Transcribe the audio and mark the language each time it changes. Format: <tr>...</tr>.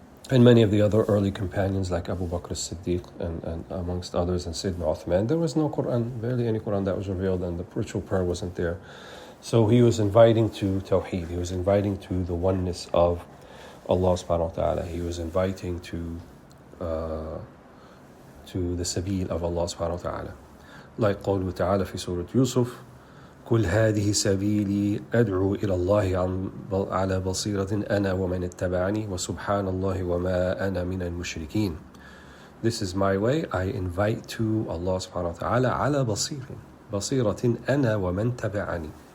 <en>And many of the other early companions like Abu Bakr as-Siddiq and amongst others, and Sayyidina Uthman, there was no Quran, barely any Quran that was revealed, and the ritual prayer wasn't there. So he was inviting to Tawheed, he was inviting to the oneness of Allah subhanahu wa ta'ala, he was inviting to the sabil of Allah subhanahu wa ta'ala.</en> <ar>Like قوله تعالى في سورة يوسف قل هذه سبيلي أدعو إلى الله على بصيرة أنا ومن اتبعني وسبحان الله وما أنا من المشركين.</ar> <en>This is my way, I invite to Allah subhanahu wa ta'ala</en> <ar>على بصيرة أنا ومن تبعني.</ar>